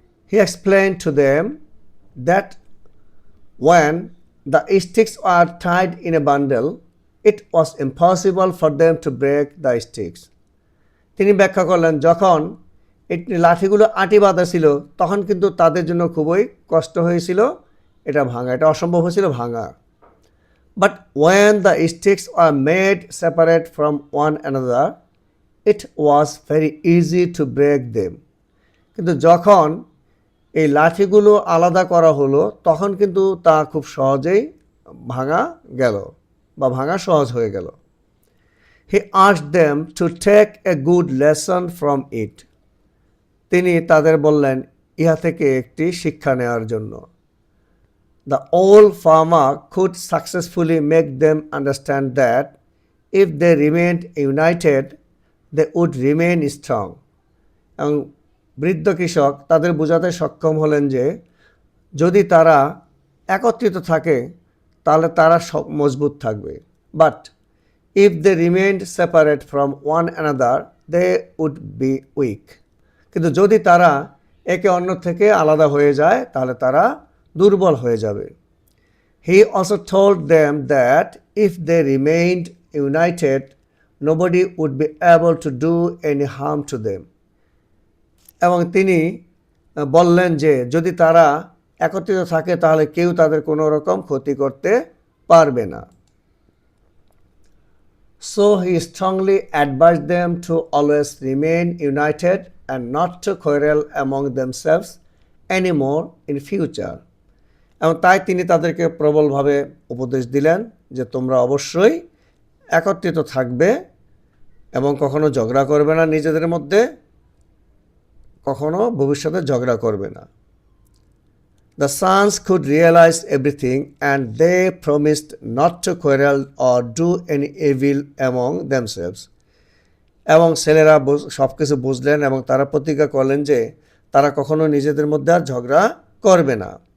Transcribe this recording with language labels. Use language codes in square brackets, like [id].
[en] He explained to them that when the sticks were tied in a bundle, it was impossible for them to break the sticks. [bn] তিনি ব্যাখ্যা করলেন যখন এই লাঠিগুলো আটি বাঁধা ছিল তখন কিন্তু তাদের জন্য খুবই কষ্ট হয়েছিল এটা ভাঙা, এটা অসম্ভব হয়েছিল ভাঙা। [en] But when the sticks were made separate from one another, it was very easy to break them. [bn] কিন্তু যখন এই লাঠিগুলো আলাদা করা হলো তখন কিন্তু তা খুব সহজেই ভাঙা গেল বা ভাঙা সহজ হয়ে গেল। [en] He asked them to take a good lesson from it. [bn] তিনি তাদের বললেন ইহা থেকে একটি শিক্ষা নেওয়ার জন্য। [en] The old farmer could successfully make them understand that if they remained united, they would remain strong. [bn] এবং বৃদ্ধ কৃষক তাদের বোঝাতে সক্ষম হলেন যে যদি তারা একত্রিত থাকে তাহলে তারা মজবুত থাকবে। [en] But if they remained separate from one another, they would be weak. [bn] কিন্তু যদি তারা একে অন্য থেকে আলাদা হয়ে যায় তাহলে তারা দুর্বল হয়ে যাবে। [en] He also told them that if they remained united, nobody would be able to do any harm to them. [bn] এবং তিনি বললেন যে যদি তারা একত্রিত থাকে তাহলে কেউ তাদের কোনো রকম ক্ষতি করতে পারবে না। [en] So he strongly advised them to always remain united and not to quarrel among themselves anymore in future. [bn] এবং তাই তিনি তাদেরকে প্রবলভাবে উপদেশ দিলেন যে তোমরা অবশ্যই একত্রিত থাকবে এবং কখনো ঝগড়া করবে না, নিজেদের মধ্যে কখনো ভবিষ্যতে ঝগড়া করবে না। [en] The sons could realize everything and they promised not to quarrel or do any evil among themselves. [bn] এবং ছেলেরা সব কিছু বুঝলেন এবং তারা প্রতিজ্ঞা করলেন যে তারা কখনো নিজেদের মধ্যে আর ঝগড়া করবে না।